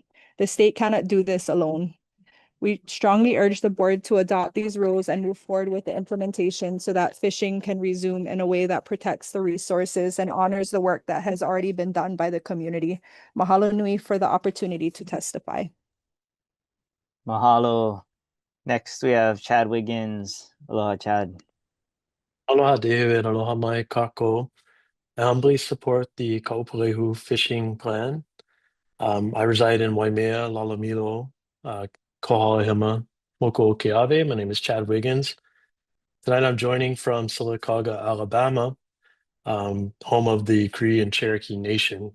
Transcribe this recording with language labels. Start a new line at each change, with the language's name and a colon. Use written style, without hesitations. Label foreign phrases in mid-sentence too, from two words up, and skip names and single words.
English: The state cannot do this alone. We strongly urge the board to adopt these rules and move forward with the implementation so that fishing can resume in a way that protects the resources and honors the work that has already been done by the community.
Hawaiian: Mahalo nui
English: for the opportunity to testify. Mahalo. Next, we have Chad Wiggins. Aloha, Chad.
Hawaiian: Aloha, David. Aloha mai kako.
English: I humbly support the Kaʻūpūlehu Fishing Plan. I reside in Waimea, Lalamilo, Kohalahima, Moko Keawe. My name is Chad Wiggins. Tonight I'm joining from Sylacauga, Alabama, home of the Cree and Cherokee Nation.